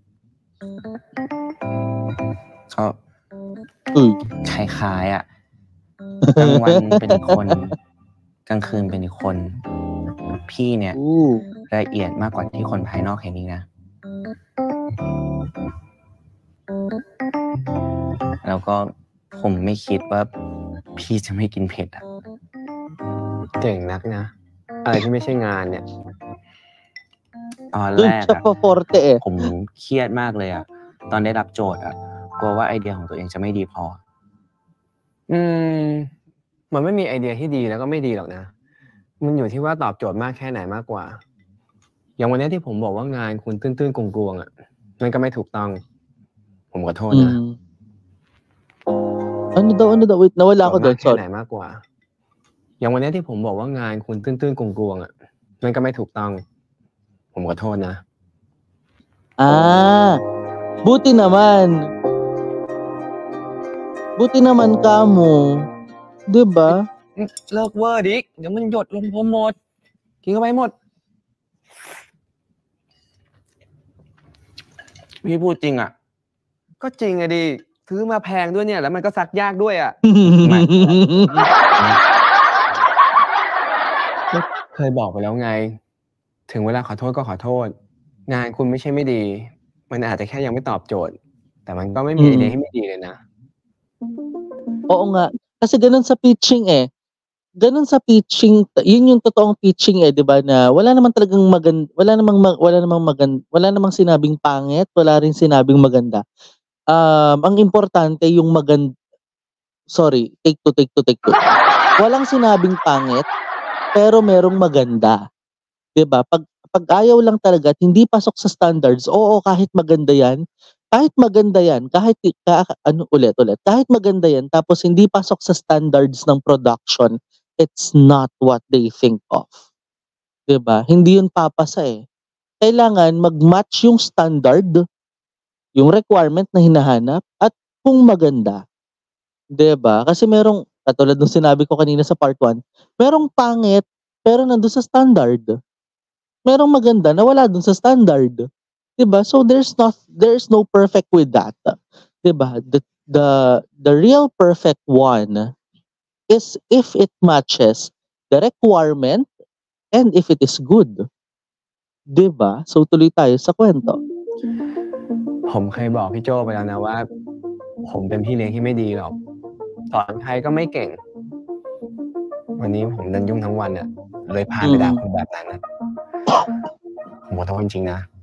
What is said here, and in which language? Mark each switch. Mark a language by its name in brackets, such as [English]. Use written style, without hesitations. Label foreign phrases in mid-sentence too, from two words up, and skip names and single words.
[Thai] ก็คล้ายๆอะกลางวันเป็นอีกคน กลางคืนเป็นอีกคน พี่เนี่ยละเอียดมากกว่าที่คนภายนอกเห็นอีกนะ แล้วก็ผมไม่คิดว่าพี่จะไม่กินเผ็ดอะ เก่งนักนะ อะไรที่ไม่ใช่งานเนี่ย ตอนแรก [Filipino] Doon siya pa forte eh. [Thai] ผมเครียดมากเลยอะตอนได้รับโจทย์อะกลัวว่าไอเดียของตัวเองจะไม่ดีพอ มันไม่มีไอเดียที่ดีแล้วก็ไม่ดีหรอกนะ มันอยู่ที่ว่าตอบโจทย์มากแค่ไหนมากกว่า อย่างวันนี้ที่ผมบอกว่างานคุณตื้นๆกลวงๆอ่ะมันก็ไม่ถูกต้อง ผมขอโทษนะ [Filipino] Ano daw? Wait, nawala ako [Thai] มาก [Filipino] doon. [Thai] แค่ไหน [Filipino] Sorry. [Thai] มากกว่า อย่างวันนี้ที่ผมบอกว่างานคุณตื้นๆกลวงๆอ่ะมันก็ไม่ถูกต้อง ผมขอโทษนะ [Filipino] Buti naman. Buti naman ka mo. 'Di ba? [Thai] เลิกเวอร์ดิเดี๋ยวมันหยดลงผมหมด กินเข้าไปหมด พี่พูดจริงอะ ก็จริงอะดิซื้อมาแพงด้วยเนี่ย แล้วมันก็ซักยากด้วยอะ เคยบอกไปแล้วไง ถึงเวลาขอโทษก็ขอโทษ งานคุณไม่ใช่ไม่ดี มันอาจจะแค่ยังไม่ตอบโจทย์ แต่มันก็ไม่มีไอเดียที่ไม่ดีเลยนะ [Filipino] Oo nga. Kasi ganun sa pitching eh. Ganun sa pitching, yun yung totoong pitching eh, 'di ba, na wala namang talagang wala namang sinabing pangit, wala rin sinabing maganda. Ang importante yung sorry, [English] take two. [Filipino] Walang sinabing pangit, pero merong maganda. 'Di ba? Pag ayaw lang talaga at hindi pasok sa standards, oo, kahit maganda 'yan, kahit maganda 'yan, kahit maganda 'yan tapos hindi pasok sa standards ng production, [English] it's not what they think of. [Filipino] 'Di ba? Hindi 'yun papasa eh. Kailangan mag-match yung standard, yung requirement na hinahanap at kung maganda. 'Di ba? Kasi merong katulad nung sinabi ko kanina sa part 1, merong pangit pero nandun sa standard. Merong maganda na wala dun sa standard. 'Di ba? [English] So there's no perfect with that. [Filipino] 'Di ba? [English] The real perfect one is if it matches the requirement and if it is good. [Filipino] 'Di ba? So tuloy tayo sa kwento. [Thai] ผมเคยบอกพี่โจไปแล้วนะว่า ผมเป็นพี่เลี้ยงที่ไม่ดีหรอกสอนใครก็ไม่เก่ง วันนี้ผมเดินยุ่งทั้งวันเนี่ยเลยพาไปด่าคนแบบนั้นนะผมขอโทษจริงๆนะ